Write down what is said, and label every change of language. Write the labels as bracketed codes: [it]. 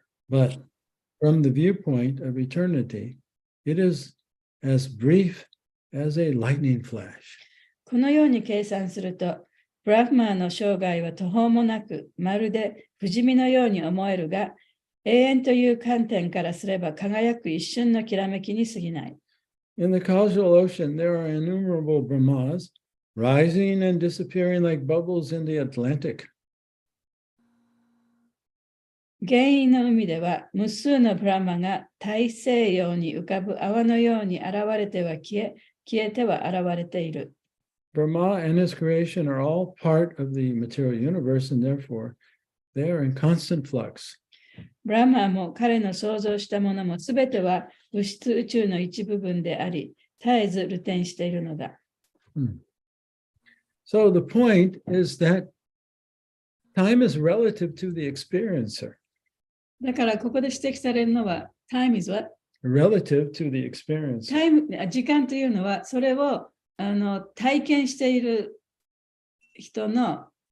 [en] But from the viewpoint of eternity, it is as brief as a lightning flash. [ja] このように計算すると、ブラフマーの生涯は途方もなく、まるで不死身のように思えるが、永遠という観点からすれば輝く一瞬のきらめきに過ぎない。 [en] In the causal ocean, there are innumerable Brahmas rising and disappearing like bubbles in the Atlantic. [ja] 原因の海では無数のブラマが大西洋に浮かぶ泡のように現れては消え、消えては現れている。 [en] Brahma and his creation are all part of the material universe, and therefore they are in constant flux. [ja] ブラマーも彼の創造したものもすべては物質宇宙の一部分であり、絶えず流転しているのだ。 [en] So the point is that time is relative to the experiencer. [ja] だからここで指摘されるのは、 [en] time is what? Relative to the experiencer. [ja] 時間というのは、それを体験している人の、